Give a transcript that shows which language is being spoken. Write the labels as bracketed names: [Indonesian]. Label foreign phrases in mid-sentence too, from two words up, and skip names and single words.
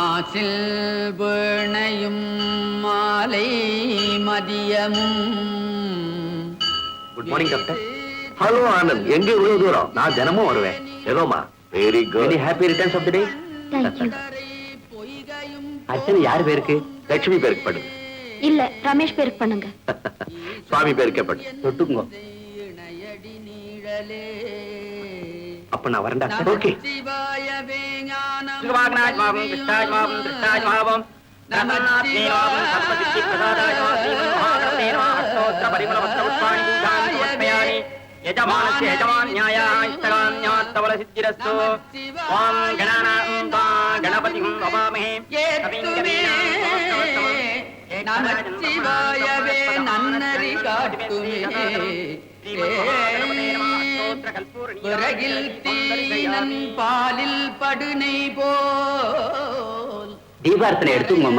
[Tamil] மாசில் வீணையும் மாலை மதியமும் [English] good morning doctor. [Tamil] ஹலோ ஆனந்த், எங்க இவ்வளவு தூரம்? நான் தினமும் வருவேன். ஏதோமா? [English] very good. happy returns of the day. thank you. [Tamil] அர்ச்சனை யார் பேருக்கு? லட்சுமி பேருக்கு படு. இல்ல, ரமேஷ் பேருக்கு பண்ணுங்க. சுவாமி பேருக்கே படு. தொட்டுங்க. அப்ப நான் வரேன் டாக்டர். ஓகே. [Sanskrit] यजमानस्य यजमान्याय इष्टकाम्यास्तवल सिद्धिरस्तु। ओम गणानां गणपतिं नमामहे। [Tamil] நமச்சிவாயவே நன்னறி காட்டுமே விறகில் தீனன் பாலில் படுனை போல் தீபார்த்தனை எடுத்துங்கம்மா.